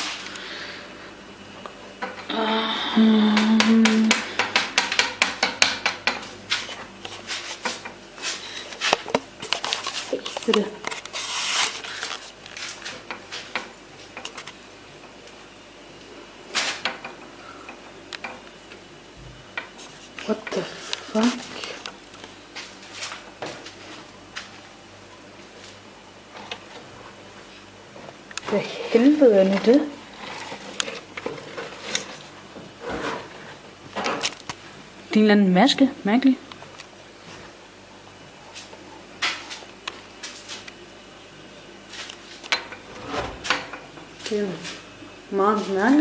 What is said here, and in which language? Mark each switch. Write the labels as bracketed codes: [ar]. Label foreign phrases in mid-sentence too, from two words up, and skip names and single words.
[da] Det er det. [en] What the fuck? [da] Hvad helvede er nu det? Det er en eller anden maske, mærkelig. Det er meget mærkeligt.